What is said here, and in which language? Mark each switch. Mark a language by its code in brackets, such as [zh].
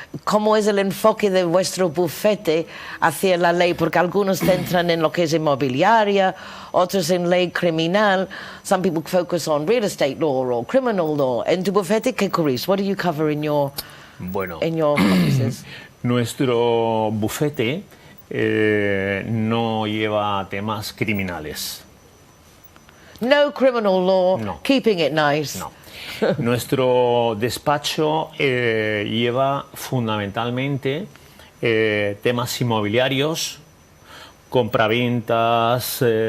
[es] ¿Cómo es el enfoque de vuestro bufete hacia la ley? Porque algunos centran en lo que es inmobiliaria, otros en ley criminal. [en] Some people focus on real estate law or criminal law. [es] En tu bufete, ¿qué cubrís? [en] What do you cover in your offices? [es] Nuestro bufete no lleva temas criminales. [en] No criminal law, no. Keeping it nice. No. [es] Nuestro despacho lleva fundamentalmente temas inmobiliarios, compraventas,